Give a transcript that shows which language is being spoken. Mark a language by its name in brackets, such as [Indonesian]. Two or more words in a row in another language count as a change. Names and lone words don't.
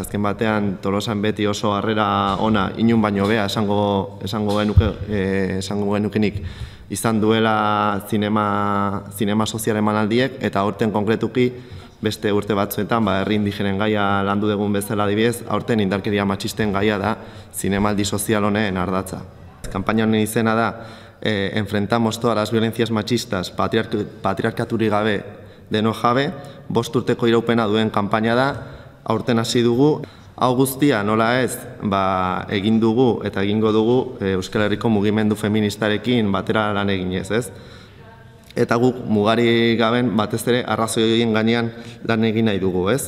[Basque] Azken batean Tolosan beti oso harrera ona inun baino bea esango genukenik izan duela zinema sozial emanaldiek, eta aurten konkretuki beste urte batzuetan herri indigenen gaia landu dugun bezala adibidez, aurten indarkeria matxisten gaia da zinemaldi sozial honen ardatza. Kanpaina honen izena da Enfrentamos todas las violencias machistas, patriarkaturik gabe deno jabe, 5 urteko iraupena duen kanpaina da, aurten hasi dugu. Hau guztia nola ez, egin dugu eta egingo dugu Euskal Herriko mugimendu feministarekin batera lan eginez, ez? Eta guk mugarik gaben batez ere arrazoien gainean lan egin nahi dugu, ez?